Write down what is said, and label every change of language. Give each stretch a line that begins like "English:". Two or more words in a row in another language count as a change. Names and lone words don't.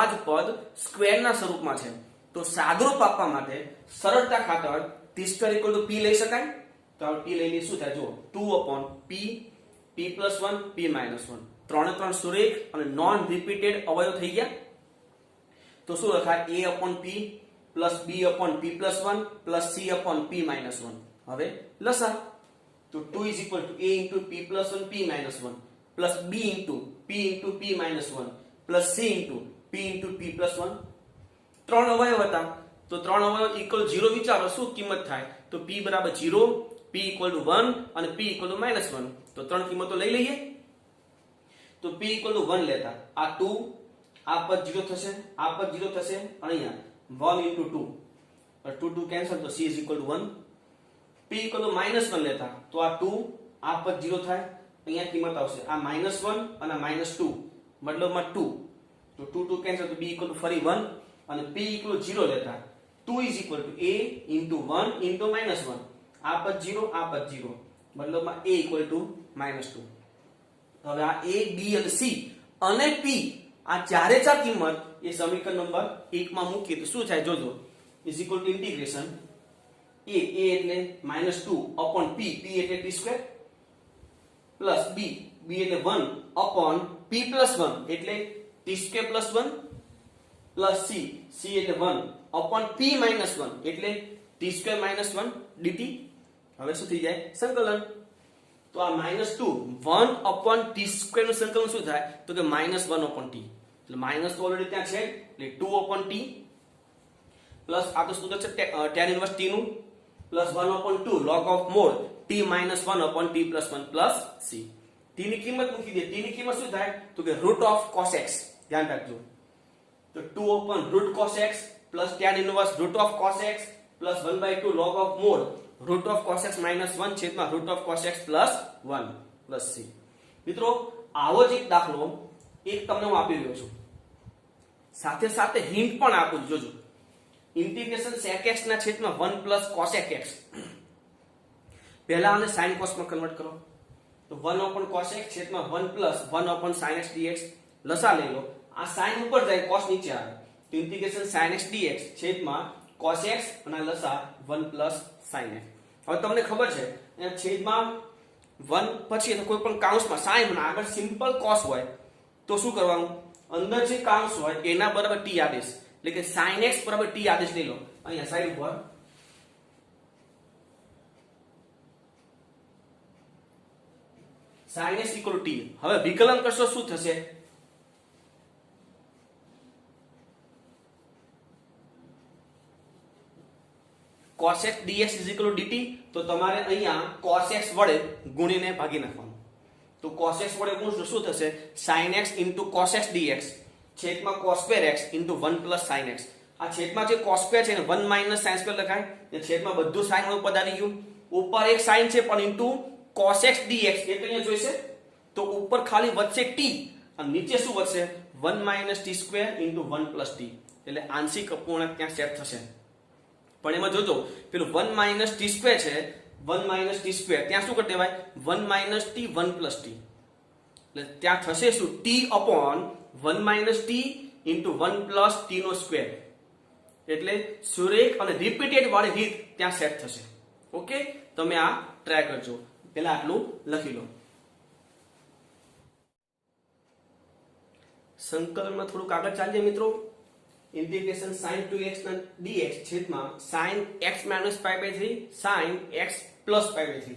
Gujarati: જ પદ સ્ક્વેરના સ્વરૂપમાં છે તો સાદરૂપ આપવા માટે સરળતા ખાતર
English: t square = p
Gujarati: લઈ શકાય, તો આ p લઈ લઈએ શું થાય જો
English: 2 upon p p plus 1 p minus 1,
Gujarati: 3 3 સુરેખ અને
English: non repeated
Gujarati: અવયવ થઈ ગયા, તો શું લખાય
English: a upon p plus b upon p plus 1 plus c upon p minus 1.
Gujarati: હવે લસા તો
English: 2 is equal to a into p plus 1 p minus 1 plus b into p minus 1 plus c into p plus 1.
Gujarati: ત્રણ અવયવ હતા તો ત્રણ અવયવ ઇક્વલ 0 વિચારો શું કિંમત થાય તો p બરાબર 0,
English: p equal to 1 અને p equal to -1.
Gujarati: તો ત્રણ કિંમતો લઈ લઈએ તો
English: p equal to 1
Gujarati: લેતા આ 2 આ પદ 0 થશે, આ પદ 0 થશે અને અહીંયા
English: 1 into 2
Gujarati: और 2 કેન્સલ તો
English: c is equal to 1. p equal to -1
Gujarati: લેતા તો આ 2 આ પદ 0 થાય, અહીંયા કિંમત આવશે આ -1 અને -2 મતલબમાં 2, તો 2 કેન્સલ તો
English: b equal to
Gujarati: ફરી 1 અને
English: p equal to 0
Gujarati: લેતા
English: 2 is equal to a into 1 into -1,
Gujarati: આ પદ 0 આ પદ 0 મતલબમાં
English: a equal to -2.
Gujarati: હવે આ a b અને c અને p આ ચારે ચાર કિંમત એ સમીકરણ નંબર 1 માં મૂકીએ તો શું થાય જોજો
English: is equal to integration a એટલે -2 upon p એટલે t સ્ક્વેર plus b b એટલે 1 upon p plus 1 એટલે t square plus 1 plus c એટલે 1 upon p minus 1 એટલે t square minus 1 dt.
Gujarati: હવે શું થઈ જાય સંકલન. તો આ
English: -2 1 upon t square
Gujarati: નું સંકલન શું થાય તો કે
English: -1 upon t,
Gujarati: એટલે માઈનસ તો ઓલરેડી ત્યાં છે એટલે
English: 2 upon t પ્લસ
Gujarati: આ તો સૂત્ર છે
English: tan inverse t નું પ્લસ 1 upon 2 log of mod t minus 1 upon t plus 1 plus c.
Gujarati: t ની કિંમત મૂકી દે. t ની કિંમત શું થાય તો કે
English: root of cos x,
Gujarati: ધ્યાન રાખજો.
English: તો 2 upon root cos x plus tan inverse root of cos x plus 1/2 log of mod root of cos x minus 1 છેદમાં root of cos x plus 1 plus c.
Gujarati: મિત્રો આવો જ એક દાખલો એક તમને હું આપી રહ્યો છું, સાથે સાથે હિન્ટ પણ આપું છું.
English: જોજો, ઇન્ટિગ્રેશન sec x
Gujarati: ના છેદમાં
English: 1 plus cosec x.
Gujarati: પહેલા આને
English: sin cos
Gujarati: માં કન્વર્ટ કરો તો
English: 1 upon cos x છેદમાં 1 plus 1 upon sin x dx.
Gujarati: લસા લઈ લો, આ sin ઉપર જાય cos નીચે આવે તો
English: integration sin x dx
Gujarati: છેદમાં
English: cos x
Gujarati: અને લસા
English: 1 plus sin x.
Gujarati: હવે તમને ખબર છે અહીંયા છેદમાં 1 પછી તો કોઈ પણ કૌંસમાં sin અને આગળ સિમ્પલ cos હોય તો શું કરવાનું, અંદર જે કૌંસ હોય એના બરાબર t આદેશ, એટલે કે
English: sin x
Gujarati: બરાબર t આદેશ લઈ લો. અહીંયા સાઈડ ઉપર
English: sin x equal to t.
Gujarati: હવે વિકલન કરશો શું થશે,
English: cos x dx is equal to dt.
Gujarati: તો તમારે અહીંયા
English: cos x
Gujarati: વડે ગુણીને ભાગી નાખવાનું.
English: તો cos x
Gujarati: વડે ગુણશો શું થશે,
English: sin x into cos x dx છેદમાં cos square x into 1 plus sin x.
Gujarati: આ છેદમાં જે
English: cos square
Gujarati: છે ને
English: 1 minus sin square
Gujarati: લખાય, એ છેદમાં બધું sin વાળું પદ આવી ગયું. ઉપર એક sin છે પણ
English: into cos x dx
Gujarati: એટલે અહીંયા જોઈશે તો ઉપર ખાલી વધશે t અને નીચે શું વધશે
English: 1 minus t square into 1 plus t,
Gujarati: એટલે આંશિક અપૂર્ણાંક ત્યાં સેટ થશે. પણ એમાં જોજો પેલું
English: 1 minus t square
Gujarati: છે,
English: 1 minus t square
Gujarati: ત્યાં શું કરી દેવાય
English: 1 minus t 1 plus t,
Gujarati: એટલે ત્યાં થશે શું
English: t upon 1 minus t into 1 plus t
Gujarati: નો સ્ક્વેર. એટલે સુરેખ અને રિપીટેડ વાળી રીત ત્યાં સેટ થશે. ઓકે, તમે આ ટ્રાય કરજો. પહેલા આટલું લખી લો. સંકલનમાં થોડુંક આગળ ચાલીએ મિત્રો.
English: ઇન્ટિગ્રેશન sin 2x dx છેદમાં sin x minus pi by 3 sin x plus pi by 3.